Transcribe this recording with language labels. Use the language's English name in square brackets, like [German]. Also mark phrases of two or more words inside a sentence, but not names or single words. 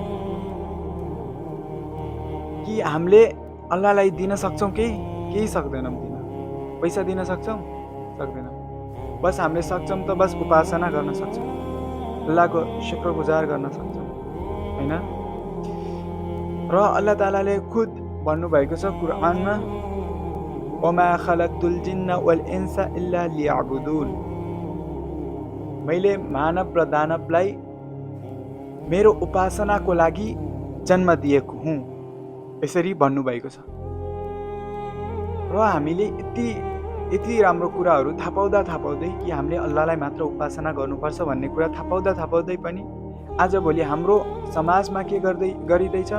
[Nepali] कि हामीले अल्लाहलाई दिन सक्छौँ केही सक्दैनौँ दिन। पैसा दिन सक्छौँ? सक्दैनौँ। बस हामीले सक्छौँ त बस उपासना गर्न सक्छौँ, अल्लाहको शुक्रगुजार गर्न सक्छौँ, हैन? र अल्लाह तालाले खुद भन्नुभएको छ कुरानमा, [Arabic] وما خلقت الجن والإنس إلا ليعبدون. [Nepali] मैले मानव र दानवलाई मेरो उपासनाको लागि जन्म दिएको हुँ, यसरी भन्नुभएको छ। र हामीले यति राम्रो कुराहरू थाहा पाउँदै कि हामीले अल्लाहलाई मात्र उपासना गर्नुपर्छ भन्ने कुरा थाहा पाउँदै पनि आजभोलि हाम्रो समाजमा के गरिँदैछ?